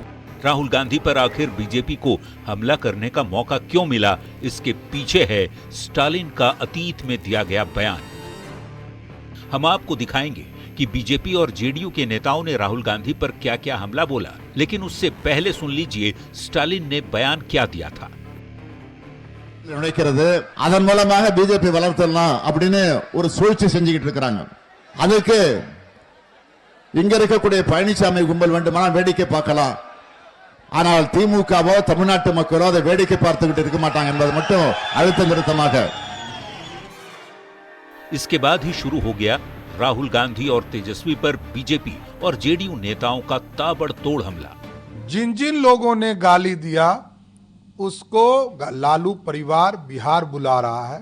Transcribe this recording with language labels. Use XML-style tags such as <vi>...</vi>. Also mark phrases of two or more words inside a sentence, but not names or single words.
<hi>राहुल गांधी पर आखिर बीजेपी को हमला करने का मौका क्यों मिला? इसके पीछे है स्टालिन का अतीत में दिया गया बयान। हम आपको दिखाएंगे कि बीजेपी और जेडीयू के नेताओं ने राहुल गांधी पर क्या क्या हमला बोला, लेकिन उससे पहले सुन लीजिए स्टालिन ने बयान क्या दिया था।</hi> <ta>நினைக்கிறது அதன் மூலமாக பிஜேபி வளர்த்தலாம் அப்படின்னு ஒரு சூழ்ச்சி செஞ்சுக்கிட்டு இருக்காங்க. அதுக்கு இங்க இருக்கக்கூடிய பழனிசாமி கும்பல் வேண்டுமானால் வேடிக்கை பார்க்கலாம். ஆனால் திமுகவோ தமிழ்நாட்டு மக்களோ அதை வேடிக்கை பார்த்துக்கிட்டு இருக்க மாட்டாங்க என்பது மட்டும் அழுத்தம் திருத்தமாக।</ta> <hi>इसके बाद ही शुरू हो गया राहुल गांधी और तेजस्वी पर बीजेपी और जेडीयू नेताओं का ताबड़तोड़ हमला। जिन जिन लोगों ने गाली दिया उसको लालू परिवार बिहार बुला रहा है।</hi>